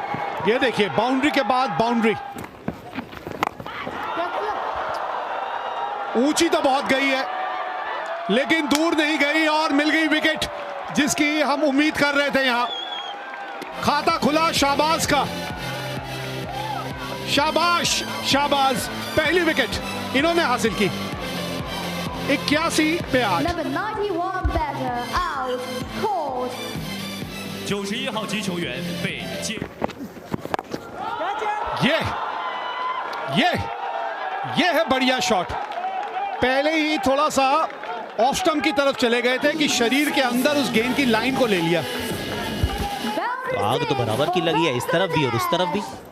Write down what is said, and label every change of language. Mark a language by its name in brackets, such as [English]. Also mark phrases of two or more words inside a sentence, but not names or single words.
[Hindi] ये देखिए, बाउंड्री के बाद बाउंड्री, ऊंची तो बहुत गई है लेकिन दूर नहीं गई और मिल गई विकेट जिसकी हम उम्मीद कर रहे थे। यहां खाता खुला शाहबाज का। शाबाश शाबाज, पहली विकेट इन्होंने हासिल की। 81 पे 8। [English] Number 91 batter out, caught. [Chinese] 91 号击球员被接。 [Hindi] ये है बढ़िया शॉट। पहले ही थोड़ा सा [English] off stump [Hindi] की तरफ चले गए थे कि शरीर के अंदर उस गेंद की लाइन को ले लिया। आग तो बराबर की लगी है, इस तरफ भी और उस तरफ भी।